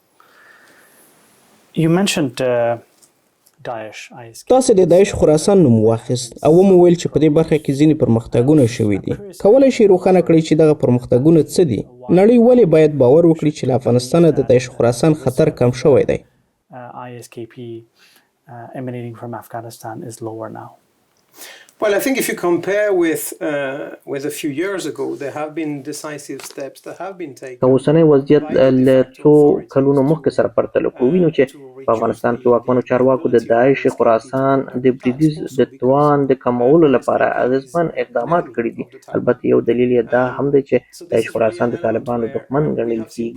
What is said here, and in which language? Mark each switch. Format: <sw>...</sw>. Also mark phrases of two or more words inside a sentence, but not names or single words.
<en>You mentioned Daesh ISK.</en> <ps>تاسو د داعش خراسان نوم واخیست او ویل چې په دې برخه کې ځینې پرمختګونه شوي دي. کولای شئ روښانه کړئ چې دغه پرمختګونه څه دي؟ نړۍ ولې باید باور وکړي چې له افغانستانه د داعش خراسان خطر کم شوی دی؟</ps> <en>ISKP emanating from Afghanistan is lower now. Well, I think if you compare with a few years ago, there have been decisive steps that have been taken.</en> <ps>اوسنی وضعیت له څو کلونو مخکې سره پرتله کوو وینو چې په افغانستان کې واکمنو چارواکو د داعش خراسان د بریدیز د توان د کمولو لپاره اغیزمن اقدامات کړي دي. البته یو دلیل یې دا هم دی چې داعش خراسان د طالبانو دښمن ګڼل کیږي.</ps>